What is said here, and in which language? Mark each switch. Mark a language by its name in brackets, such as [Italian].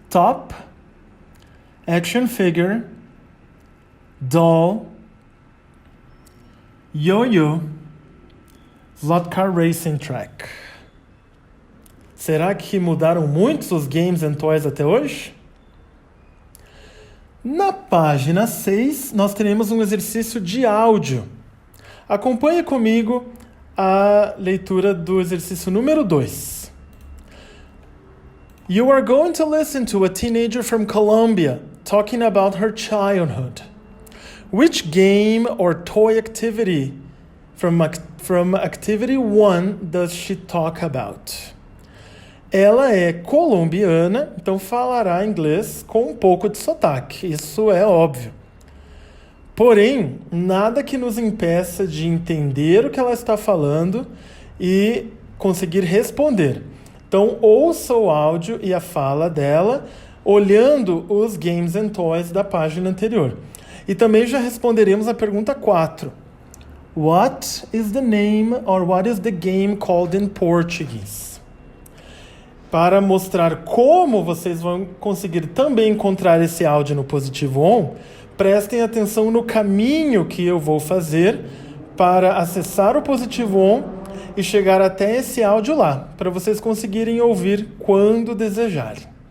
[English] Top, action figure, doll, yo-yo, slot car racing track. [Portuguese] Será que mudaram muitos os [English] games and toys [Portuguese] até hoje? Na página 6, nós teremos um exercício de áudio. Acompanhe comigo a leitura do exercício número 2. [English] You are going to listen to a teenager from Colombia talking about her childhood. Which game or toy activity from activity 1 does she talk about? [Portuguese] Ela é colombiana, então falará inglês com um pouco de sotaque, isso é óbvio. Porém, nada que nos impeça de entender o que ela está falando e conseguir responder. Então, ouça o áudio e a fala dela, olhando os [English] games and toys [Portuguese] da página anterior. E também já responderemos a pergunta 4. [English] What is the name or what is the game called in Portuguese? [Portuguese] Para mostrar como vocês vão conseguir também encontrar esse áudio no Positivo On, prestem atenção no caminho que eu vou fazer para acessar o Positivo On e chegar até esse áudio lá, para vocês conseguirem ouvir quando desejarem.